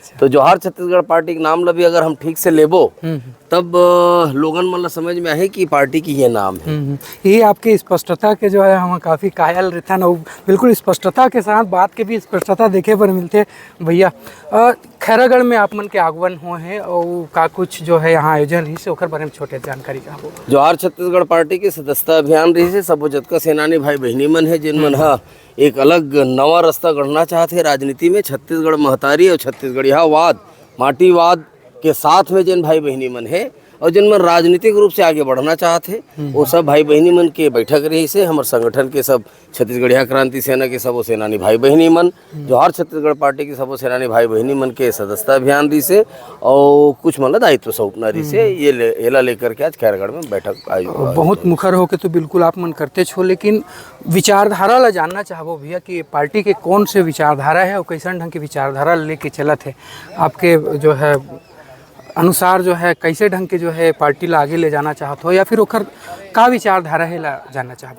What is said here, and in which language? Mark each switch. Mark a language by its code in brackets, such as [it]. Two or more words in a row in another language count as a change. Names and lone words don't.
[hne] तो जोहार छत्तीसगढ़ पार्टी के नाम ला भी अगर हम ठीक से लेबो तब लोगन मन ला समझ में आए कि पार्टी की ये नाम है। ये आपकी स्पष्टता के जो है हम काफ़ी कायल रहता ना, बिल्कुल स्पष्टता के साथ बात के भी स्पष्टता देखे पर मिलते। भैया खैरागढ़ में आप मन के आगमन हो है और का कुछ जो है यहाँ आयोजन रही से ओकर बारे में छोटे जानकारी चाहबो। जोहार छत्तीसगढ़ पार्टी के सदस्यता अभियान रही से सबो जतका सेनानी भाई बहनी मन है, जिन मन हा एक अलग नवा रास्ता गढ़ना चाहते राजनीति में। छत्तीसगढ़ महतारी और छत्तीसगढ़ियावाद माटीवाद के साथ में जिन भाई बहनी मन है और जिन मन राजनीतिक रूप से आगे बढ़ना चाहते वो सब भाई बहनी मन के बैठक रही से। हमारे संगठन के सब छत्तीसगढ़िया क्रांति सेना के सबो सेनानी भाई बहनी मन, जोहार छत्तीसगढ़ पार्टी के सबो सेनानी भाई बहनी मन के सदस्यता अभियान रही से और कुछ मतलब दायित्व सौंपना रही से। ये लेकर के आज खैरागढ़ में बैठक आयोजित बहुत मुखर होके तो बिल्कुल आप मन करते छो, लेकिन विचारधारा ला जानना चाहबो भैया कि पार्टी के कौन से विचारधारा है और कैसन ढंग की विचारधारा लेके चलत है आपके जो है अनुसार, जो है कैसे ढंग के जो है पार्टी ला आगे ले जाना चाहत हो, या फिर ओकर का विचारधारा है ला जानना चाहबो।